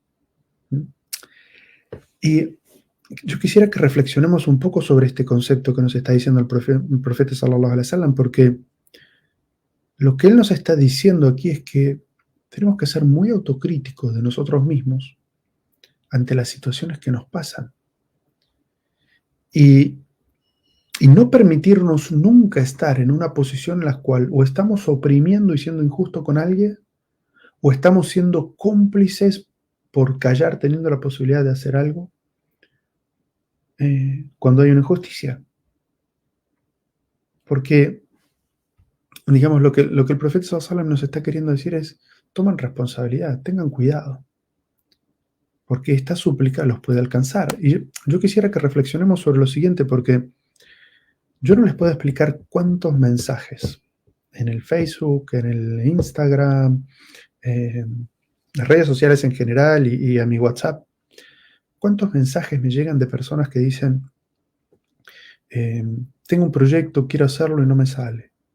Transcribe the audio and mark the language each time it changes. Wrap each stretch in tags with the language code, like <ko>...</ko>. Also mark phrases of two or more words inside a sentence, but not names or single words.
<es>Y yo quisiera que reflexionemos un poco sobre este concepto que nos está diciendo el profeta</es> <ar>صلى الله عليه وسلم,</ar> <es>porque lo que él nos está diciendo aquí es que tenemos que ser muy autocríticos de nosotros mismos ante las situaciones que nos pasan. Y no permitirnos nunca estar en una posición en la cual o estamos oprimiendo y siendo injusto con alguien, o estamos siendo cómplices por callar teniendo la posibilidad de hacer algo cuando hay una injusticia. Porque digamos, lo que el profeta</es> <ar>صلى الله عليه وسلم</ar> <es>nos está queriendo decir es, tomen responsabilidad, tengan cuidado, porque esta súplica los puede alcanzar. Y yo quisiera que reflexionemos sobre lo siguiente, porque yo no les puedo explicar cuántos mensajes en el Facebook, en el Instagram, las redes sociales en general y a mi WhatsApp, cuántos mensajes me llegan de personas que dicen, eh, tengo un proyecto, quiero hacerlo y no me sale.</es>